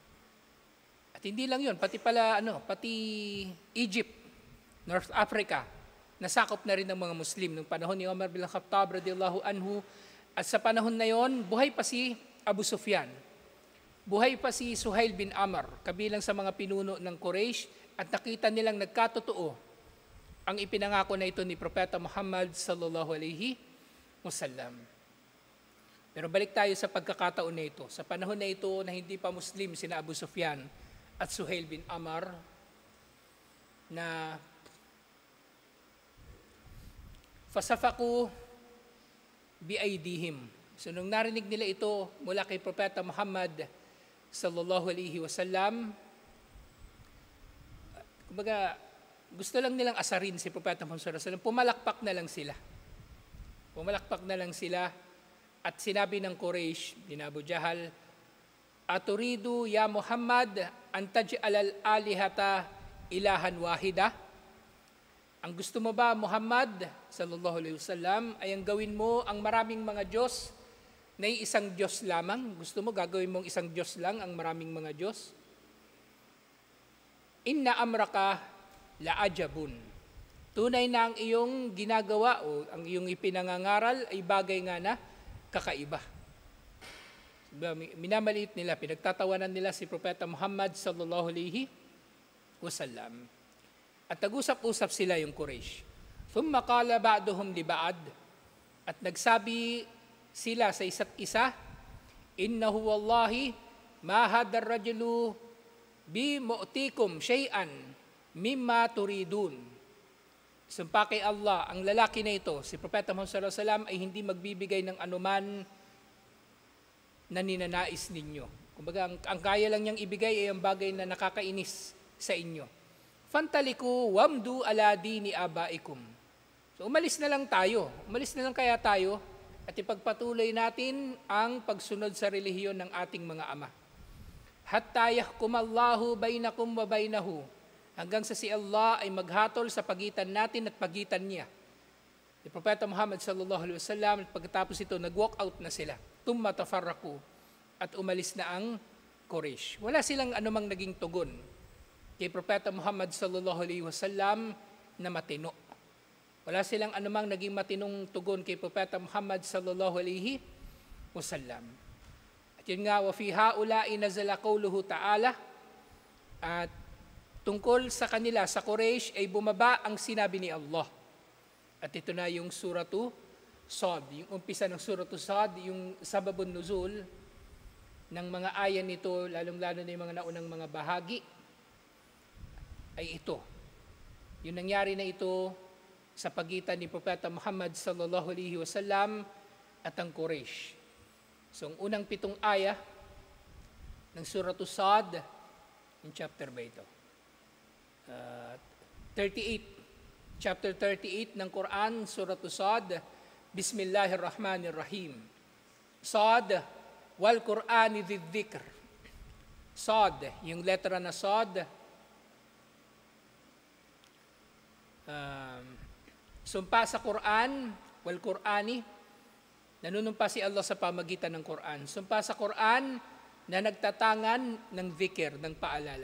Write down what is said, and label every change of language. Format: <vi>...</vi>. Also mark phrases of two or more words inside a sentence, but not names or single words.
<tl>At hindi lang yun, pati Egypt, North Africa, nasakop na rin ng mga Muslim nung panahon ni Umar bin Khattab</tl> <ar>رضي الله عنه.</ar> <tl>At sa panahon na yon, buhay pa si Abu Sufyan. Buhay pa si Suhail bin Amr, kabilang sa mga pinuno ng Quraysh, at nakita nilang nagkatotoo ang ipinangako na ito ni Propeta Muhammad</tl> <ar>صلى الله عليه وسلم.</ar> <tl>Pero balik tayo sa pagkakataon na ito. Sa panahon na ito na hindi pa Muslim sina Abu Sufyan at Suhail bin Amr,</tl> <ar>na فصفقوا بأيديهم.</ar> <tl>So nung narinig nila ito mula kay Propeta Muhammad</tl> <ar>صلى الله عليه وسلم,</ar> <tl>kumbaga gusto lang nilang asarin si Propeta Muhammad</tl> <ar>صلى الله عليه وسلم,</ar> <tl>pumalakpak na lang sila. Pumalakpak na lang sila at sinabi ng Quraysh, din Abu Jahal,</tl> <ar>أتريد يا محمد أن تجعل الآلهة إلها واحدا?</ar> <tl>Ang gusto mo ba, Muhammad</tl> <ar>صلى الله عليه وسلم,</ar> <tl>ay ang gawin mo ang maraming mga Diyos na isang Diyos lamang? Gusto mo gagawin mong isang Diyos lang ang maraming mga Diyos?</tl> <ar>إن أمرك لعجب.</ar> <tl>Tunay na ang iyong ginagawa o ang iyong ipinangangaral ay bagay nga na kakaiba. Minamaliit nila, pinagtatawanan nila si Propeta Muhammad</tl> <ar>صلى الله عليه وسلم.</ar> <tl>At nag-usap-usap sila yung Quraysh.</tl> <ar>ثم قال بعضهم لبعض,</ar> <tl>at nagsabi sila sa isa't isa,</tl> <ar>إنه والله ما هذا الرجل بمعطيكم شيئا مما تريدون.</ar> <tl>Sumpa kay Allah, ang lalaki na ito, si Propeta Muhammad</tl> <ar>صلى الله عليه وسلم,</ar> <tl>ay hindi magbibigay ng anuman na ninanais ninyo. Kumbaga, ang kaya lang niyang ibigay ay ang bagay na nakakainis sa inyo.</tl> <ar>فانطلقوا وامضوا على دين آبائكم.</ar> <tl>So umalis na lang tayo. Umalis na lang kaya tayo at ipagpatuloy natin ang pagsunod sa relihiyon ng ating mga ama.</tl> <ar>حتى يحكم الله بينكم وبينه.</ar> <tl>Hanggang sa si Allah ay maghatol sa pagitan natin at pagitan niya. Si Propeta Muhammad</tl> <ar>صلى الله عليه وسلم,</ar> <tl>at pagkatapos ito, nag-walk out na sila.</tl> <ar>ثم تفرقوا,</ar> <tl>at umalis na ang Quraysh. Wala silang anumang naging tugon kay Propeta Muhammad</tl> <ar>صلى الله عليه وسلم</ar> <tl>na matino. Wala silang anumang naging matinong tugon kay Propeta Muhammad</tl> <ar>صلى الله عليه وسلم.</ar> <tl>At yun nga,</tl> <ar>وفي هؤلاء نزل قوله تعالى,</ar> <tl>at tungkol sa kanila, sa Quraysh, ay bumaba ang sinabi ni Allah. At ito na yung</tl> <ar>سورة ص,</ar> <tl>yung umpisa ng</tl> <ar>سورة ص,</ar> <tl>yung</tl> <ar>سبب النزول</ar> <tl>ng mga ayan nito, lalong-lalo na yung mga naunang mga bahagi, ay ito. Yung nangyari na ito sa pagitan ni Propeta Muhammad</tl> <ar>صلى الله عليه وسلم</ar> <tl>at ang Quraysh. So, ang unang 7 aya ng</tl> <ar>سورة ص,</ar> <tl>yung chapter ba ito? 38. Chapter 38 ng Quran,</tl> <ar>سورة ص بسم الله الرحمن الرحيم. ص والقرآن ذكر.</ar> <tl>Sad, yung letra na Sad, sumpa sa Quran,</tl> <ar>والقرآن,</ar> <tl>nanunumpa si Allah sa pamagitan ng Quran. Sumpa sa Quran na nagtatangan ng dhikr, ng paalala.</tl>